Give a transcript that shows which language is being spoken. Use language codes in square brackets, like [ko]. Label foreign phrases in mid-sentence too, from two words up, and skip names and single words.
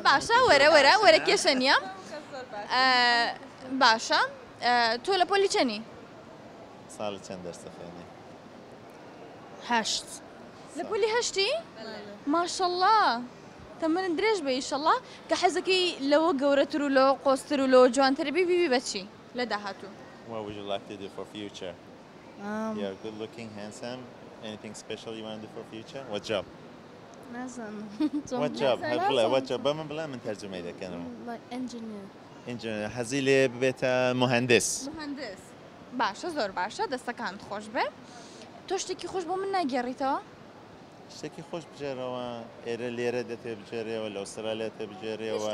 [ckb] باشە وەرە کێشە نییە باشە تۆ لە پۆلی چەنی؟ ساڵی چەند دەرسە خوێنی؟ 8 لە پۆلی 8 ماشەڵڵا تەمەنت درێژ بە ئیشەڵڵا کە حەزەکەی لەوە گەورەتر و لەوە قۆستر و لەوە جوانتر بیبی بەچی لە داهاتوو؟ [en] What would you like to do for future? You're good looking, handsome. Anything special you want to do for future? What job? [ckb] نازانم [en] What job? What job? [ar] بلا من ترجمة [ckb] دەکەنەوە. [en] Engineer. [ckb] حەزی لێ ببێتە مهندس. باشە زۆر باشە دەستەکانت خۆش بێ تۆ شتێکی خۆش بۆ من ناگێڕیتەوە؟ شتێکی خۆش بژێرەوە ئێرە لێرە دەتێ بجێرەوە لە ئوسترالیا تێ بجێرەوە